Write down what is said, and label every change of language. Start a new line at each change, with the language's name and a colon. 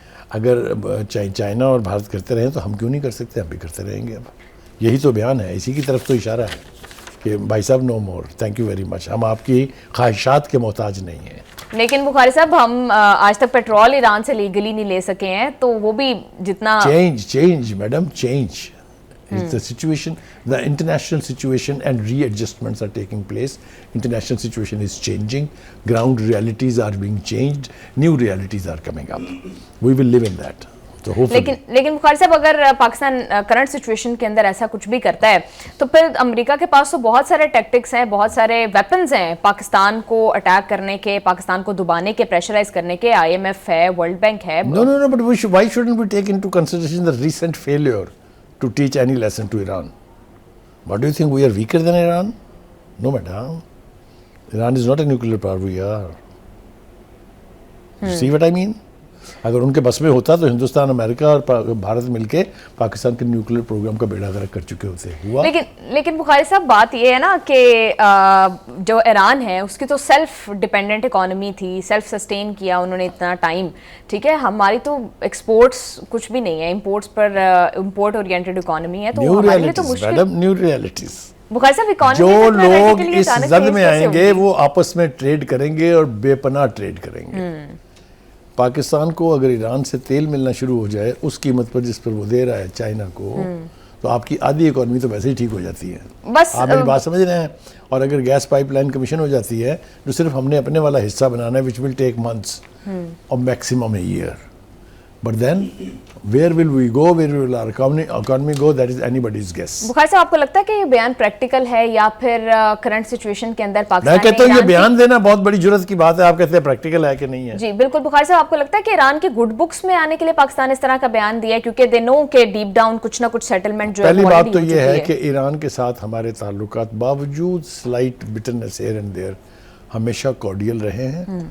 Urdu: اگر چائنا اور بھارت کرتے رہیں تو ہم کیوں نہیں کر سکتے؟ ہم بھی کرتے رہیں گے. اب یہی تو بیان ہے, اسی کی طرف تو اشارہ ہے کہ بھائی صاحب
English: No more, thank you very much.
Urdu: ہم آپ کی خواہشات کے محتاج نہیں ہیں. لیکن بخاری صاحب ہم آج تک پیٹرول ایران سے لیگلی نہیں لے سکے ہیں, تو وہ بھی جتنا
English: Change madam change. The situation, the international situation and readjustments are taking place. International situation is changing. Ground realities are being changed. New realities are coming up. We will live in that. So hopefully.
Urdu: لیکن بخاری صاحب اگر Pakistan current situation کے اندر ایسا کچھ بھی کرتا ہے تو پھر امریکہ کے پاس تو بہت سارے ٹیکٹکس ہیں, بہت سارے ویپنز ہیں پاکستان کو اٹیک کرنے کے, پاکستان کو دبانے کے, پریشرائز کرنے کے. IMF ہے, ورلڈ بینک ہے.
English: No, but why shouldn't we take into consideration the recent failure to teach any lesson to Iran? What do you think, we are weaker than Iran? No, madam. Iran is not a nuclear power, we are. You see what I mean?
Urdu: اگر ان کے بس میں ہوتا تو ہندوستان, امریکہ اور بھارت مل کے پاکستان کے نیوکلیر پروگرام کا بیڑا غرق کر چکے ہوتے. ہوا. لیکن بخاری صاحب بات یہ ہے نا کہ جو ایران ہے اس کی تو سیلف ڈیپینڈنٹ اکانومی تھی, سیلف سسٹین کیا انہوں نے اتنا ٹائم. ٹھیک ہے, ہماری تو ایکسپورٹس کچھ بھی نہیں ہے, امپورٹس پر امپورٹ اورینٹڈ اکانومی ہے. تو ہمارے لیے تو مشکل.
English: New realities.
Urdu: بخاری صاحب اکانومی جو لوگ اس زد میں آئیں گے وہ آپس میں ٹریڈ کریں گے اور بے پناہ ٹریڈ کریں گے. پاکستان کو اگر ایران سے تیل ملنا شروع ہو جائے اس قیمت پر جس پر وہ دے رہا ہے چائنا کو, تو آپ کی آدھی اکانومی تو ویسے ہی ٹھیک ہو جاتی ہے. بس آپ میری بات سمجھ رہے ہیں. اور اگر گیس پائپ لائن کمیشن ہو جاتی ہے جو صرف ہم نے اپنے والا حصہ بنانا ہے,
English: which will take months or maximum a year. But then where will we go, where will our economy go, that is anybody's guess.
Urdu: بخاری صاحب آپ کو لگتا ہے کہ یہ بیان پریکٹیکل ہے یا پھر کرنٹ سچویشن کے اندر پاکستان؟ میں کہتا ہوں یہ بیان دینا بہت بڑی جرات کی بات ہے. آپ کہتے ہیں پریکٹیکل ہے کہ نہیں ہے. جی بالکل. بخاری صاحب آپ کو لگتا ہے کہ ایران کے گڈ بکس میں آنے کے لیے پاکستان اس طرح کا بیان دیا ہے کیونکہ دے نو کہ ڈیپ ڈاؤن کچھ نہ کچھ سیٹلمنٹ جو ہے. پہلی بات تو یہ ہے کہ ایران کے ساتھ ہمارے تعلقات باوجود
English: slight bitterness here and there
Urdu: ہمیشہ کارڈیل رہے ہیں.